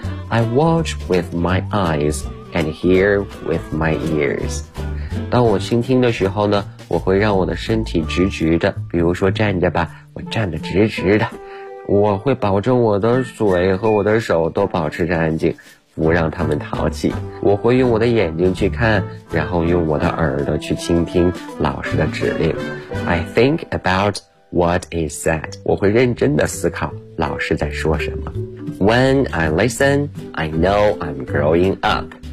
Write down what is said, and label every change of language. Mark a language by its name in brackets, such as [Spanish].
[English] I watch with my eyes and hear with my ears. [Chinese] 当我倾听的时候呢，我会让我的身体直直的，比如说站着吧，我站得直直的，我会保证我的嘴和我的手都保持着安静，不让他们淘气。我会用我的眼睛去看，然后用我的耳朵去倾听老师的指令。 [English] I think about what is said. [Chinese] 我会认真的思考老师在说什么。 [English] When I listen, I know I'm growing up.